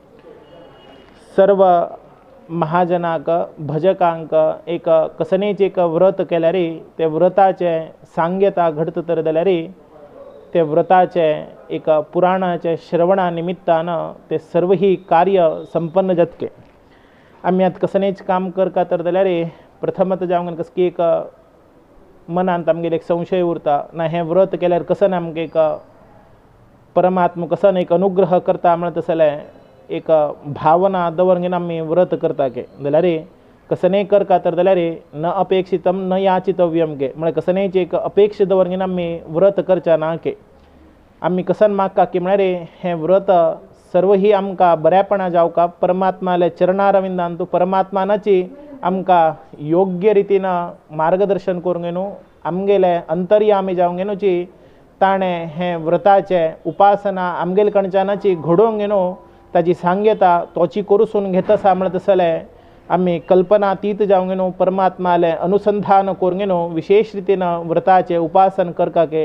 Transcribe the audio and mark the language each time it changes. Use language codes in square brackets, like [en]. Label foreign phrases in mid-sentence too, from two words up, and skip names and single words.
[kok] सर्व महाजनाक भजकांक एक कसनेचे एक व्रत केल्यारी ते व्रताचे सांग्यता घडत तर जाल्यारी ते व्रताचे एक पुराणाचे श्रवणा निमित्तानं ते सर्व ही कार्य संपन्न जातके। आम्ही आत कसनेच काम करता तर जाल्यारी प्रथमत जावंगन कस की एक मनांत आमगेले एक संशय उरता ना हे व्रत केल्यार कसन आमगे एक परमात्मा कसन एक अनुग्रह करता म्हणत तसले एक भावना दवरंगेन आम्ही व्रत करता के जाल्यार कसने करता तर जाल्यार [sa] न अपेक्षितम न याचितव्यम [kok] के म्हळ्यार कसनेच एक अपेक्षा दवरंगेन आम्ही व्रत करचा ना के। आम्ही कसन मागता की म्हळ्यार हे व्रत सर्व ही आमकां बऱ्यापणा जावका परमात्माले चरणारविंदांतू परमात्मानाची आमकां योग्य रितीनं मार्गदर्शन करूंगेनू आमगेले अंतर्यामी जावंगेनूची ताणें हे व्रताचे उपासना आमगेले कणच्यानाची घडोवंगेनू ताजी सांग्यता तोची करूसून घेत आसा म्हणत तसले आम्ही कल्पनातीत जावंगेनू परमात्माले अनुसंधान करूंगेनू विशेष रीतीनं व्रताचे उपासन करका के।